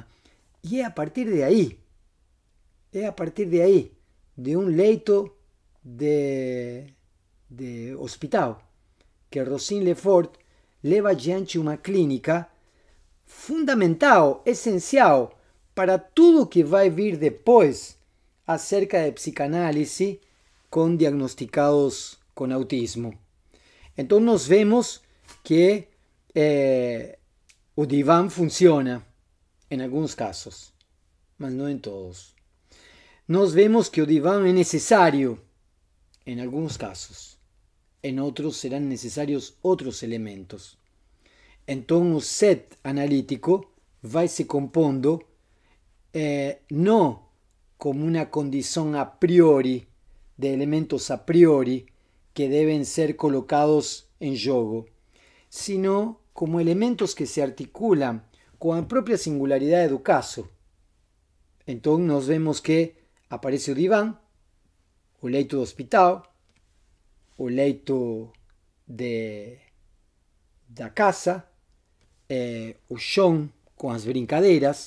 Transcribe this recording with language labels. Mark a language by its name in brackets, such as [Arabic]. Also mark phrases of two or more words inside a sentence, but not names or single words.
[Portuguese] E é a partir de aí, de um leito de hospital, que Rosine Lefort leva adiante uma clínica fundamental, essencial para tudo que vai vir depois acerca de psicanálise com diagnosticados com autismo. Então nós vemos que o divã funciona em alguns casos. [Spanish] mas no en todos. [Portuguese] Nós vemos que o divã é necessário [Spanish] en algunos casos, en otros serán necesarios otros elementos. Entonces, [Portuguese] o set analítico vai se compondo [Spanish] no como una condición a priori de elementos a priori que deben ser colocados en jogo, sino como elementos que se articulan con [Portuguese] a propia singularidade do caso. Entonces nos vemos que aparece o divã, o leito do hospital, o leito da casa, o chão com as brincadeiras.